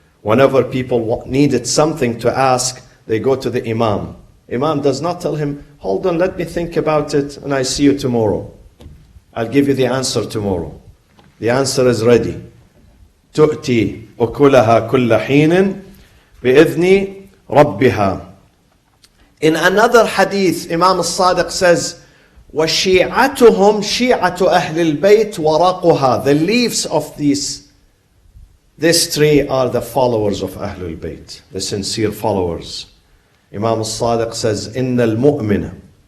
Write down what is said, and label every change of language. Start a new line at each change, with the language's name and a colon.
English: Whenever people needed something to ask, they go to the Imam. Imam does not tell him, hold on, let me think about it and I see you tomorrow. I'll give you the answer tomorrow. The answer is ready.
Arabic: تؤتي أكلها كل حين بإذن ربها.
English: In another hadith, Imam al-Sadiq says,
Arabic: وَشِيعَتُهُمْ شِيعَةُ أَهْلِ الْبَيْتِ وَرَقُهَا.
English: The leaves of this tree are the followers of Ahlul Bayt, the sincere followers. Imam al-Sadiq says,
Arabic: إِنَّ الْمُؤْمِنَ.